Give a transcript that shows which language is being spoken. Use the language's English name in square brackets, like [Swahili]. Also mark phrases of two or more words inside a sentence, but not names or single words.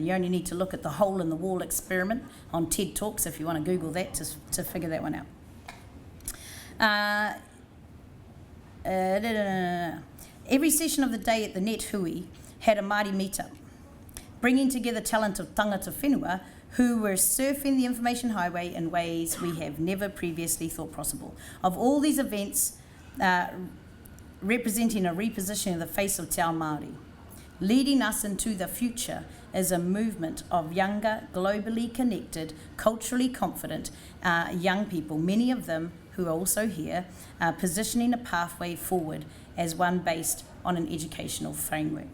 [English] You only need to look at the hole in the wall experiment on TED Talks if you want to Google that to figure that one out. Every session of the day at the Net Hui had a Māori meetup, bringing together talent of [Māori] tangata whenua [English] who were surfing the information highway in ways we have never previously thought possible. Of all these events, representing a repositioning of the face of [Māori] Te Ao Māori, [English] leading us into the future is a movement of younger, globally connected, culturally confident young people, many of them who are also here, positioning a pathway forward as one based on an educational framework.